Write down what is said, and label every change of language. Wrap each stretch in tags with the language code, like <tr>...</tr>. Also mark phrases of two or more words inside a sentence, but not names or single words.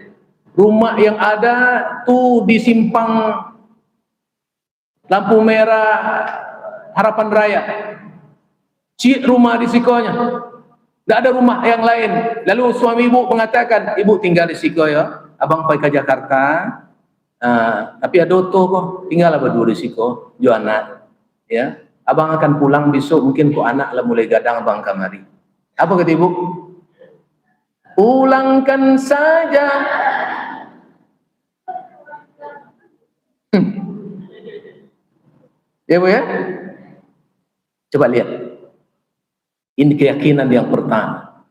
<id>Rumah yang ada tuh di simpang lampu merah Harapan Raya.</id> <min>Cik rumah di sikonya. Tak ada rumah yang lain.</min> <id>Lalu suami ibu mengatakan, ibu tinggal</id> <min>di siko</min> <id>ya. Abang pergi ke Jakarta. Tapi ada oto kok.</id> <min>Tinggallah berdua di siko. Jo anak.</min> <id>Ya, abang akan pulang besok,</id> <min>mungkin kok anak lah mulai gadang abang kamari.</min> <id>Apa kata ibu? Pulangkan saja. Ya bu ya? Coba lihat. Ini keyakinan yang pertama.</id>